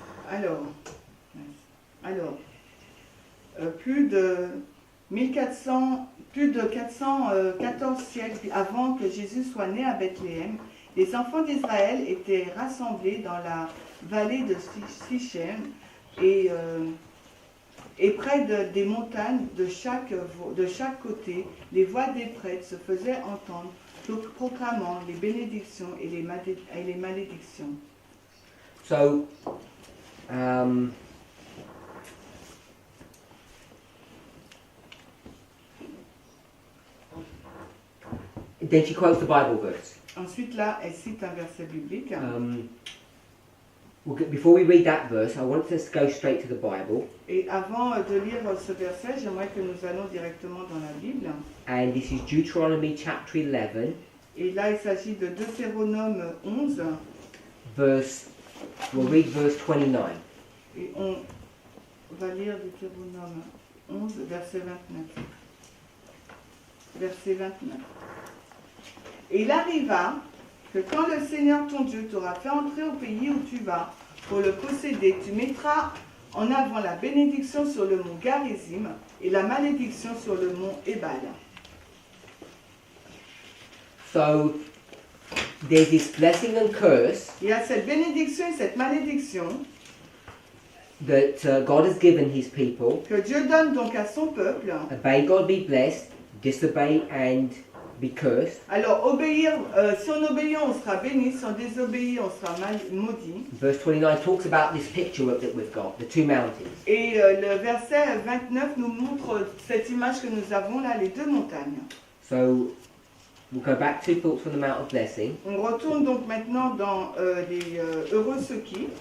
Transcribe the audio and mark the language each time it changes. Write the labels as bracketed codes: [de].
[fr] Alors, plus de 414 siècles avant que Jésus soit né à Bethléem, les enfants d'Israël étaient rassemblés dans la vallée de Sichem et près des montagnes de chaque côté, les voix des prêtres se faisaient entendre, proclamant les bénédictions et les malédictions. [en] So, then she quotes the Bible verse. [fr] Ensuite, là, elle cite un verset biblique. [en] Before we read that verse, I want us to go straight to the Bible. [fr] Et avant de lire ce verset, j'aimerais que nous allons directement dans la Bible. [en] And this is Deuteronomy chapter 11, [fr] Et là, il s'agit de Deutéronome 11. [en] we'll read verse 29. [fr] Et on va lire Deutéronome 11, verset 29. Verset 29. Et il arriva que quand le Seigneur ton Dieu t'aura fait entrer au pays où tu vas pour le posséder, tu mettras en avant la bénédiction sur le mont Garizim et la malédiction sur le mont Ebal. [en] So, there's this blessing and curse [fr] Il y a cette bénédiction et cette malédiction [en] that God has given his people. [fr] que Dieu donne donc à son peuple. [en] Obey God, be blessed. Disobey and be cursed. [fr] Alors, obéir, si on obéit, on sera béni. Si on désobéit, on sera maudit. [en] Verse 29 talks about this picture that we've got, the two mountains. [fr] Et le verset 29 nous montre cette image que nous avons là, les deux montagnes. [en] So, we'll go back to Thoughts from the Mount of Blessing. [fr] On retourne donc maintenant dans les Heureux ceux qui.